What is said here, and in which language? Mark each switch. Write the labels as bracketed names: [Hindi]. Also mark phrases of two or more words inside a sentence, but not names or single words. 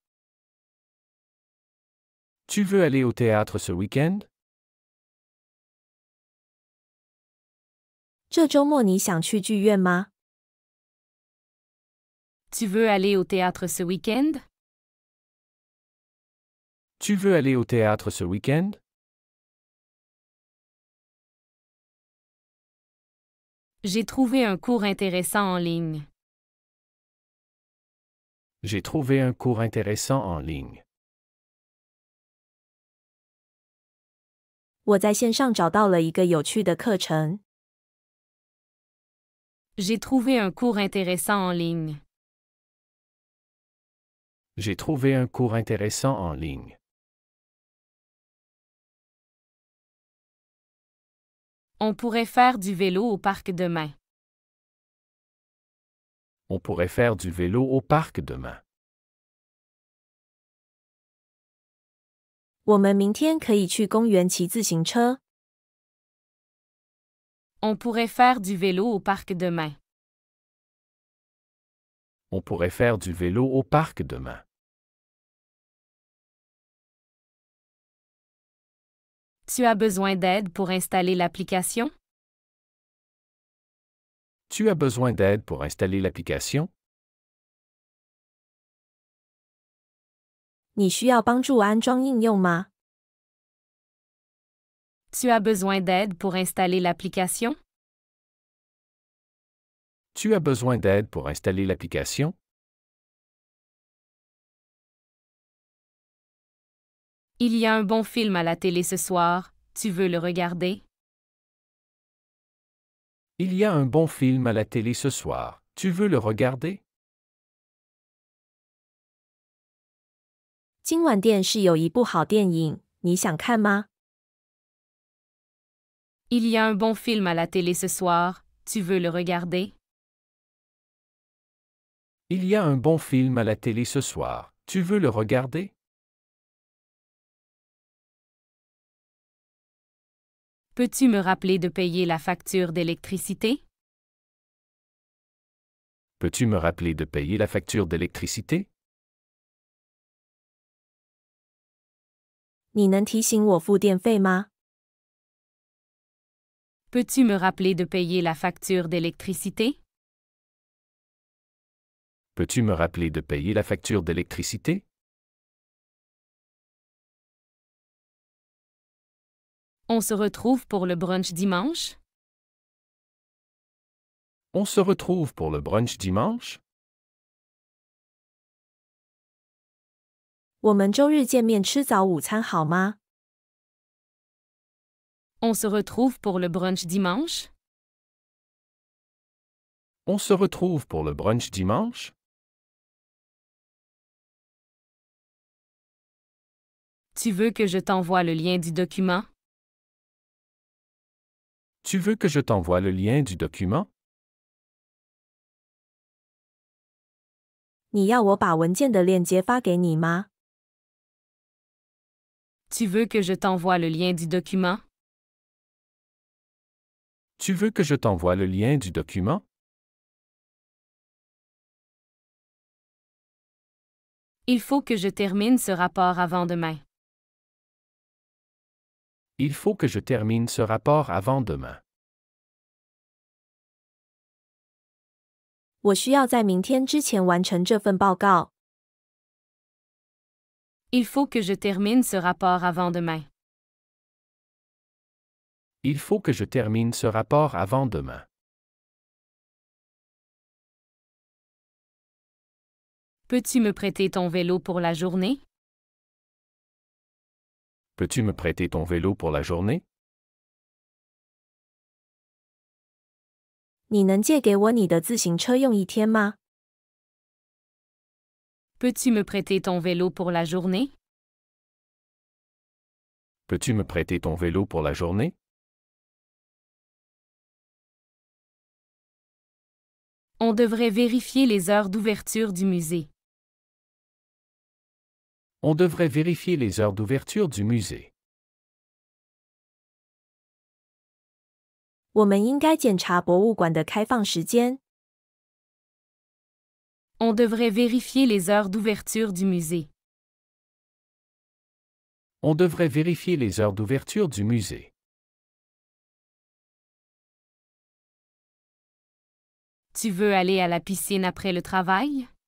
[French] Tu veux aller au théâtre ce week-end? [Chinese] 这周末你想去剧院吗？ [French] Tu veux aller au théâtre ce week-end? Tu veux aller au théâtre ce week-end? J'ai trouvé un cours intéressant en ligne. J'ai trouvé un cours intéressant en ligne. [Chinese] 我在线上找到了一个有趣的课程。 [French] J'ai trouvé un cours intéressant en ligne. J'ai trouvé un cours intéressant en ligne. On pourrait faire du vélo au parc demain. On pourrait faire du vélo au parc demain. [Chinese] 我们明天可以去公园骑自行车。 [French] On pourrait faire du vélo au parc demain. On pourrait faire du vélo au parc demain. Tu as besoin d'aide pour installer l'application? Tu as besoin d'aide pour installer l'application? [Chinese] 你需要帮助安装应用吗？ [French] Tu as besoin d'aide pour installer l'application? Tu as besoin d'aide pour installer l'application? Il y a un bon film à la télé ce soir, tu veux le regarder? Il y a un bon film à la télé ce soir. Tu veux le regarder? [Chinese] 今晚电视有一部好电影，你想看吗？ [French] Il y a un bon film à la télé ce soir, tu veux le regarder? Il y a un bon film à la télé ce soir. Tu veux le regarder? Peux-tu me rappeler de payer la facture d'électricité? Peux-tu me rappeler de payer la facture d'électricité? [Chinese] 你能提醒我付电费吗？ [French] Peux-tu me rappeler de payer la facture d'électricité? Peux-tu me rappeler de payer la facture d'électricité? On se retrouve pour le brunch dimanche? On se retrouve pour le brunch dimanche? [Chinese] 我们周日见面吃早午餐好吗？ [French] On se retrouve pour le brunch dimanche? On se retrouve pour le brunch dimanche? Tu veux que je t'envoie le lien du document? Tu veux que je t'envoie le lien du document? [Chinese] 你要我把文件的链接发给你吗？ [French] Tu veux que je t'envoie le lien du document? Tu veux que je t'envoie le lien du document? Il faut que je termine ce rapport avant demain. Il faut que je termine ce rapport avant demain. [Chinese] 我需要在明天之前完成这份报告。 [French] Il faut que je termine ce rapport avant demain. Il faut que je termine ce rapport avant demain. Peux-tu me prêter ton vélo pour la journée? Peux-tu me prêter ton vélo pour la journée? [Chinese] 你能借给我你的自行车用一天吗？ [French] Peux-tu me prêter ton vélo pour la journée? Peux-tu me prêter ton vélo pour la journée? On On devrait vérifier les heures d'ouverture du musée. On devrait vérifier les heures d'ouverture du musée. [Chinese] 我们应该检查博物馆的开放时间。 [French] On devrait vérifier les heures d'ouverture du musée. On devrait vérifier les heures d'ouverture du musée. Tu veux aller à la piscine après le travail?